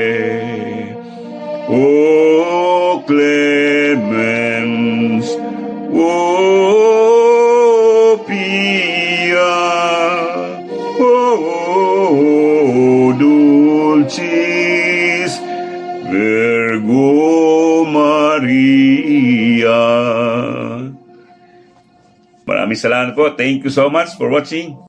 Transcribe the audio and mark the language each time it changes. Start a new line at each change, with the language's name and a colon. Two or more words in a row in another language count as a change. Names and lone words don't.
Latin: O clemens, o pia, o dulcis Virgo Maria.
Filipino: Maraming salamat po.
English: Thank you so much for watching.